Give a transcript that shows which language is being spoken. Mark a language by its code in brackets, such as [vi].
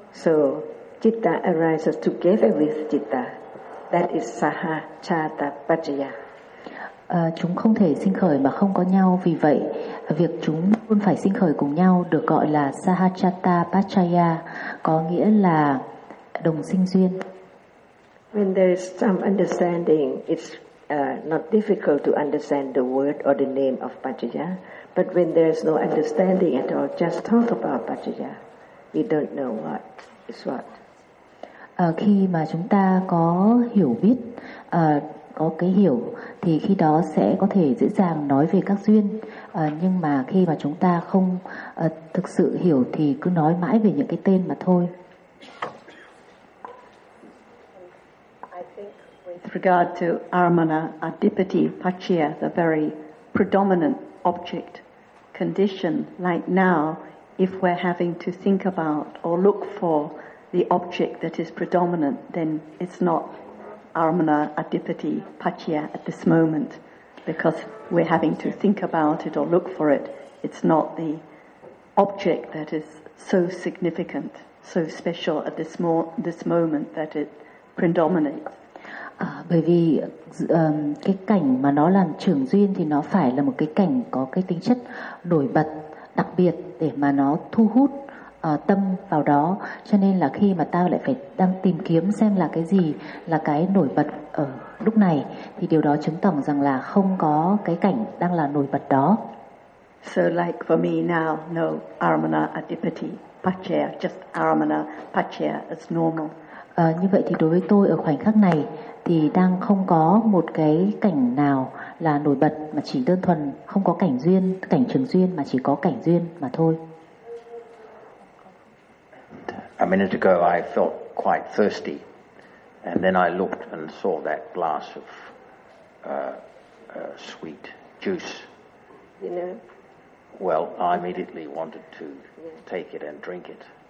[en] So citta arises together with citta. That is sahachata pachya. [vi] Chúng không thể sinh khởi mà không có nhau, vì vậy việc chúng luôn phải sinh khởi cùng nhau được gọi là sahachata pachaya, có nghĩa là đồng sinh duyên. [en] When there is some understanding, it's not difficult to understand the word or the name of pachaya, but when there is no understanding at all, just talk about pachaya, we don't know what is what. [vi] Khi mà chúng ta có hiểu biết có cái hiểu thì khi đó sẽ có thể dễ dàng nói về các duyên, nhưng mà khi mà chúng ta không thực sự hiểu thì cứ nói mãi về những cái tên mà thôi. [en] I think with regard to aramana adipati pachya, the very predominant object condition, like now if we're having to think about or look for the object that is predominant, then it's not aramana adipati pachya at this moment, because we're having to think about it or look for it. It's not the object that is so significant, so special at this moment that it predominates. [vi] Bởi vì cái cảnh mà nó làm trưởng duyên thì nó phải là một cái cảnh có cái tính chất nổi bật, đặc biệt để mà nó thu hút tâm vào đó. Cho nên là khi mà ta lại phải đang tìm kiếm xem là cái gì là cái nổi bật ở lúc này, thì điều đó chứng tỏ rằng là không có cái cảnh đang là nổi bật đó. [en] So like for me now, no Aramana Adipati Paccaya, just Aramana Paccaya as normal. [vi] Như vậy thì đối với tôi ở khoảnh khắc này thì đang không có một cái cảnh nào là nổi bật, mà chỉ đơn thuần không có cảnh duyên, cảnh trường duyên, mà chỉ có cảnh duyên mà thôi. [en] A minute ago I felt quite thirsty, and then I looked and saw that glass of sweet juice. You know? Well, I immediately wanted to take it and drink it.